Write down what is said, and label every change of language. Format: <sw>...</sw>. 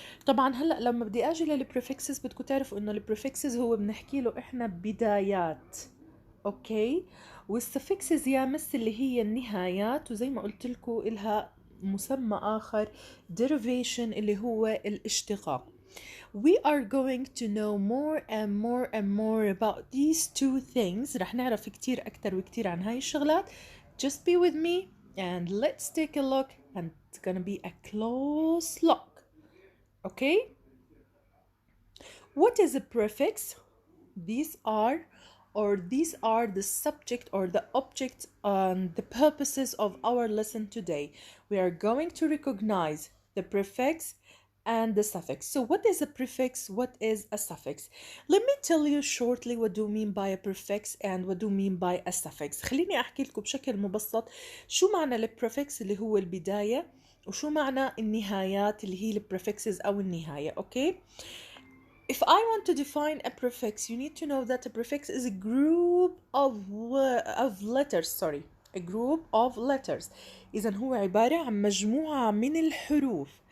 <ar>طبعا هلأ لما بدي أجي للprefixes بدكم تعرفوا إنه الprefixes هو بنحكي له إحنا بدايات، اوكي، والسفكسز يا مس اللي هي النهايات، وزي ما قلت لكم إلها مسمى آخر derivation اللي هو الاشتقاق.</ar> <en>We are going to know more about these two things.</en> <ar>رح نعرف كتير أكتر وكتير عن هاي الشغلات.</ar> <en>Just be with me and let's take a look, and it's gonna be a close look. Okay? What is a prefix? These are the subject or the object and the purposes of our lesson today. We are going to recognize the prefix and the suffix. So what is a prefix? What is a suffix? Let me tell you shortly what do we mean by a prefix and what do we mean by a suffix.</en> <ar>خليني أحكي لكم بشكل مبسط شو معنى البريفكس اللي هو البداية وشو معنى النهايات اللي هي البريفكسز أو النهاية.</ar> <en>Okay? If I want to define a prefix, you need to know that a prefix is a group of letters. A group of letters.</en> <ar>إذا هو عبارة عن مجموعة من الحروف.</ar>